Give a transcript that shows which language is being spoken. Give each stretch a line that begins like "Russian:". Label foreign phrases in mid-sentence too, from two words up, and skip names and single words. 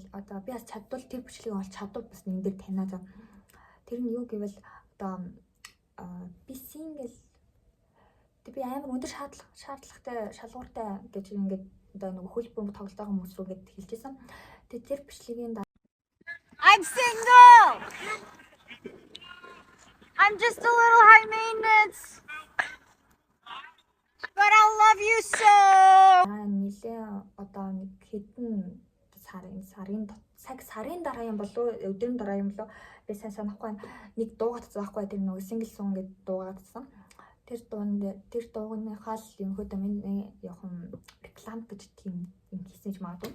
Mongolian: Одоо би бас чадвал тэр бичлэгийг олж чадвал бас энэ дээр танаа зав. Тэр нь юу гэвэл одоо би single би амар өндөр шаардлагатай шалгууртай гэж ингээд одоо нэг хөл бөмбөг тоглож байгаа хүмүүс рүү гээд хэлжсэн. Тэгээд тэр бичлэгийн
English: I'm single. I'm just a little high maintenance. But I love you so.
Mongolian: Нилээ одоо нэг хэдэн сарын дараа юм болов өдрийн дараа юм болов би сайн санахгүй нэг дуугатсан байхгүй тэр нэг
English: single song
Mongolian: гэдэг дуугатсан. Тэр дуугийнхаа л ерөнхийдөө миний яг реклам гэж тийм юм хийсэн ч магадгүй.